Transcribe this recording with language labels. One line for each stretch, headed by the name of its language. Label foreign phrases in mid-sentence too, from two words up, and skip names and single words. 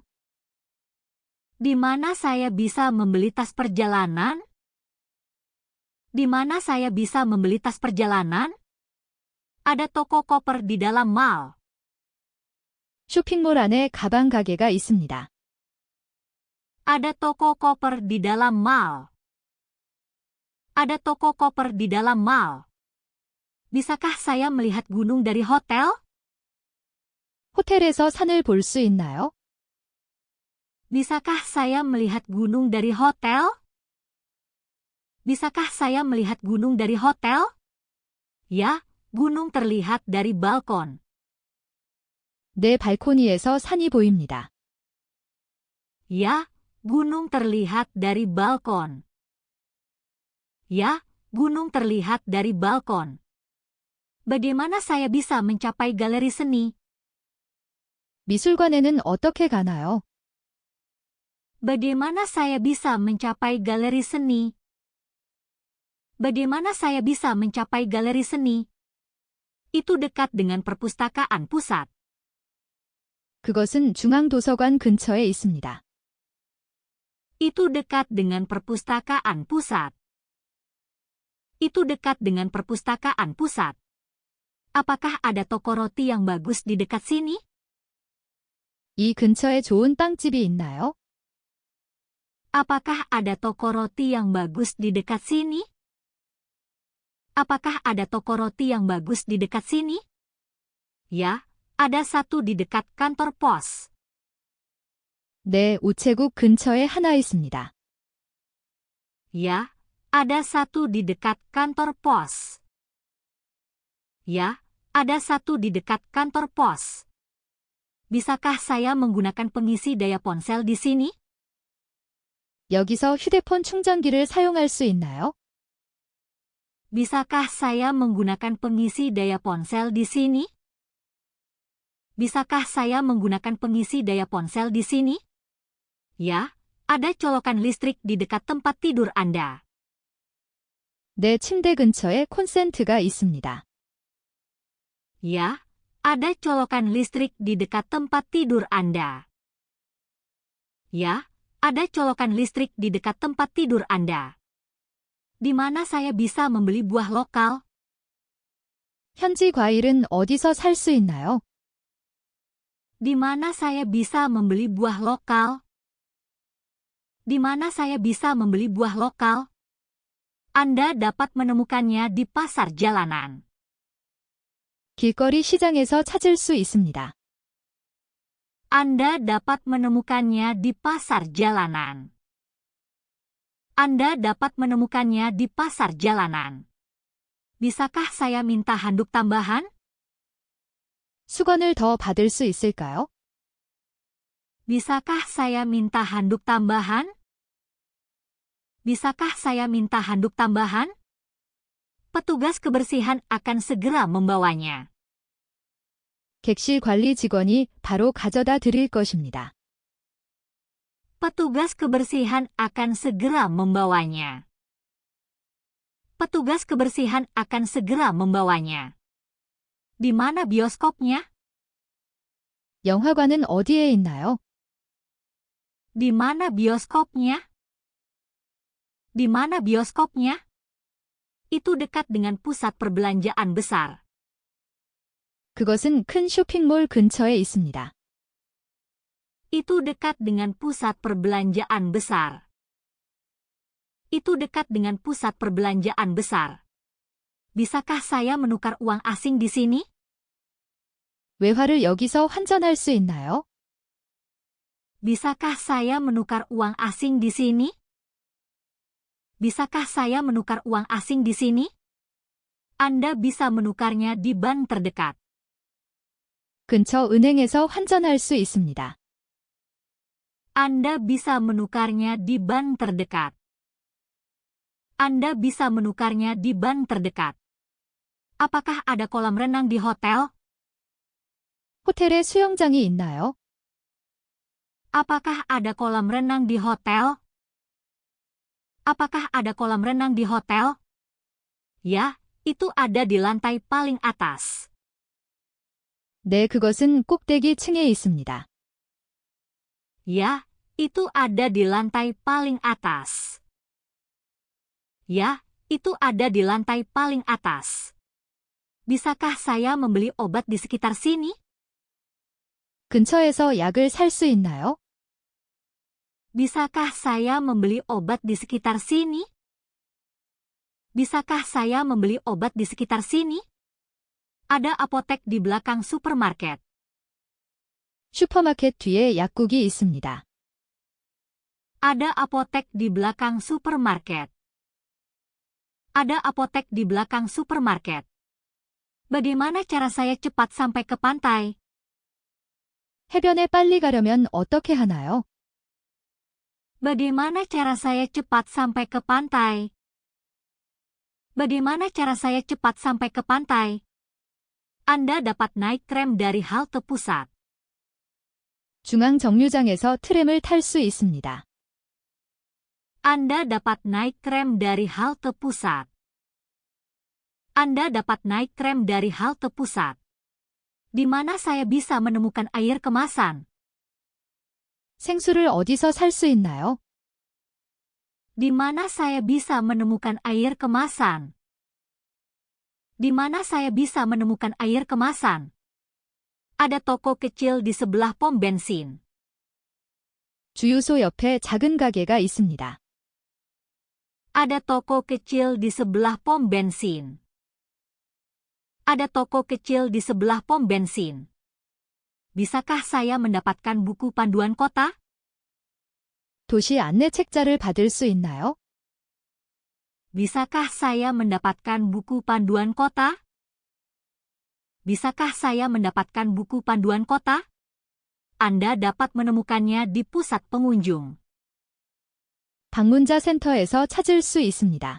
Indonesian: Di mana saya bisa membeli tas perjalanan? Di mana saya bisa membeli tas perjalanan? Ada toko koper di dalam mall.
Korean: 쇼핑몰 안에 가방 가게가 있습니다.
Indonesian: Ada toko koper di dalam mall. Ada toko koper di dalam mall. Bisakah saya melihat gunung dari hotel?
Korean: 호텔에서 산을 볼 수 있나요?
Indonesian: Bisakah saya melihat gunung dari hotel? Bisakah saya melihat gunung dari hotel? Ya, gunung terlihat dari balkon.
Korean: 내 발코니에서 산이 보입니다.
Indonesian: Ya, gunung terlihat dari balkon. Ya, gunung terlihat dari balkon. Bagaimana saya bisa mencapai galeri seni?
Korean: 미술관에는 어떻게 가나요?
Indonesian: Bagaimana saya bisa mencapai galeri seni? Bagaimana saya bisa mencapai galeri seni? Itu dekat dengan perpustakaan pusat.
Korean: 그것은 중앙도서관 근처에 있습니다.
Indonesian: Itu dekat dengan perpustakaan pusat. Itu dekat dengan perpustakaan pusat. Apakah ada toko roti yang bagus di dekat sini?
Korean: 이 근처에 좋은 빵집이 있나요?
Indonesian: Apakah ada toko roti yang bagus di dekat sini? Apakah ada toko roti yang bagus di dekat sini? Ya, ada satu di dekat kantor pos.
Korean: 네, 우체국 근처에 하나 있습니다.
Indonesian: Ya, ada satu di dekat kantor pos. Ya, ada satu di dekat kantor pos. Bisakah saya menggunakan pengisi daya ponsel di sini?
Korean: 여기서 휴대폰 충전기를 사용할 수 있나요?
Indonesian: Bisakah saya menggunakan pengisi daya ponsel di sini? Bisakah saya menggunakan pengisi daya ponsel di sini? Ya, ada colokan listrik di dekat tempat tidur Anda.
Korean: 내 침대 근처에 콘센트가 있습니다.
Indonesian: Ya, ada colokan listrik di dekat tempat tidur Anda. Ya, ada colokan listrik di dekat tempat tidur Anda. Di mana saya bisa membeli buah lokal?
Korean: 현지 과일은 어디서 살 수 있나요?
Indonesian: Di mana saya bisa membeli buah lokal? Di mana saya bisa membeli buah lokal? Anda dapat menemukannya di pasar jalanan.
Korean: 길거리 시장에서 찾을 수 있습니다.
Indonesian: Anda dapat menemukannya di pasar jalanan. Anda dapat menemukannya di pasar jalanan. Bisakah saya minta handuk tambahan?
Korean: 수건을 더 받을 수 있을까요?
Indonesian: Bisakah saya minta handuk tambahan? Bisakah saya minta handuk tambahan? Petugas kebersihan akan segera membawanya.
Korean: 객실 관리 직원이 바로 가져다 드릴 것입니다.
Indonesian: Petugas kebersihan akan segera membawanya. Petugas kebersihan akan segera membawanya. Di mana bioskopnya?
Korean: 영화관은 어디에 있나요?
Indonesian: Di mana bioskopnya? Di mana bioskopnya? Itu dekat dengan pusat perbelanjaan besar.
Korean: 그것은 큰 쇼핑몰 근처에 있습니다.
Indonesian: Itu dekat dengan pusat perbelanjaan besar. Itu dekat dengan pusat perbelanjaan besar. Bisakah saya menukar uang asing di sini?
Korean: 외화를 여기서 환전할 수 있나요?
Indonesian: Bisakah saya menukar uang asing di sini? Bisakah saya menukar uang asing di sini? Anda bisa menukarnya di bank terdekat.
Korean: 근처 은행에서 환전할 수 있습니다.
Indonesian: Anda bisa menukarnya di bank terdekat. Anda bisa menukarnya di bank terdekat. Apakah ada kolam renang di hotel?
Korean: 호텔에 수영장이 있나요?
Indonesian: Apakah ada kolam renang di hotel? Apakah ada kolam renang di hotel? Ya, itu ada di lantai paling atas.
Korean: 네, 그것은 꼭대기 층에 있습니다.
Indonesian: Ya, itu ada di lantai paling atas. Ya, itu ada di lantai paling atas. Bisakah saya membeli obat di sekitar sini?
Korean: 근처에서 약을 살 수 있나요?
Indonesian: Bisakah saya membeli obat di sekitar sini? Bisakah saya membeli obat di sekitar sini? Ada apotek di belakang supermarket.
Korean: 슈퍼마켓 뒤에 약국이 있습니다.
Indonesian: Ada apotek di belakang supermarket. Ada apotek di belakang supermarket. Bagaimana cara saya cepat sampai ke pantai?
Korean: 해변에 빨리 가려면 어떻게 하나요?
Indonesian: Bagaimana cara saya cepat sampai ke pantai? Bagaimana cara saya cepat sampai ke pantai? Anda dapat naik tram dari halte pusat.
Korean: 중앙 정류장에서 트램을 탈 수 있습니다.
Indonesian: Anda dapat naik tram dari halte pusat. Anda dapat naik tram dari halte pusat. Di mana saya bisa menemukan air kemasan?
Korean: 생수를 어디서 살 수 있나요?
Indonesian: Di mana saya bisa menemukan air kemasan? Di mana saya bisa menemukan air kemasan? Ada toko kecil di sebelah pom bensin.
Korean: 주유소 옆에 작은 가게가 있습니다.
Indonesian: Ada toko kecil di sebelah pom bensin. Ada toko kecil di sebelah pom bensin. Bisakah saya mendapatkan buku panduan kota?
Korean: 도시 안내 책자를 받을 수 있나요?
Indonesian: Bisakah saya mendapatkan buku panduan kota? Bisakah saya mendapatkan buku panduan kota? Anda dapat menemukannya di pusat pengunjung.
Korean: 방문자 센터에서 찾을 수 있습니다.